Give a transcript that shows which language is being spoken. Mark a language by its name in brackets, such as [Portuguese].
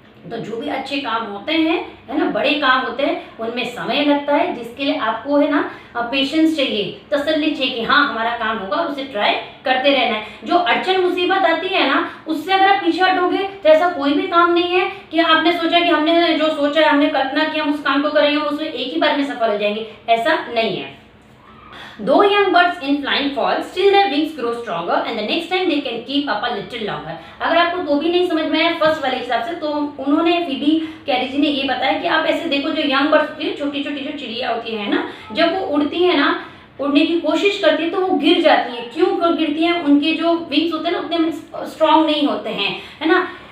[Hindi] तो जो भी अच्छे काम होते हैं, है ना, बड़े काम होते हैं, उनमें समय लगता है, जिसके लिए आपको है ना पेशेंस चाहिए, तसल्ली चाहिए कि हाँ हमारा काम होगा, और उसे ट्राई करते रहना है। जो अड़चन मुसीबत आती है ना, उससे अगर आप पीछे हटोगे तो ऐसा कोई भी काम नहीं है कि आपने सोचा कि हमने जो सोचा है, हमने कल्पना किया हम उस काम को करेंगे, उसमें एक ही बार में सफल हो जाएंगे, ऐसा नहीं है। [English] Though young birds in flying fall, still their wings grow stronger, and the next time they can keep up a little longer. [Hindi] अगर आपको तो भी नहीं समझ में आया फर्स्ट वाले हिसाब से, तो उन्होंने फीबी कैरी जी ने ये बताया कि आप ऐसे देखो, जो यंग बर्ड्स होती है, छोटी छोटी जो चिड़िया होती है ना, जब वो उड़ती है ना, उड़ने की कोशिश करती है तो वो गिर जाती है। क्यों गिरती है, उनके जो विंग्स होते हैं ना उतने स्ट्रांग नहीं होते हैं, है ना।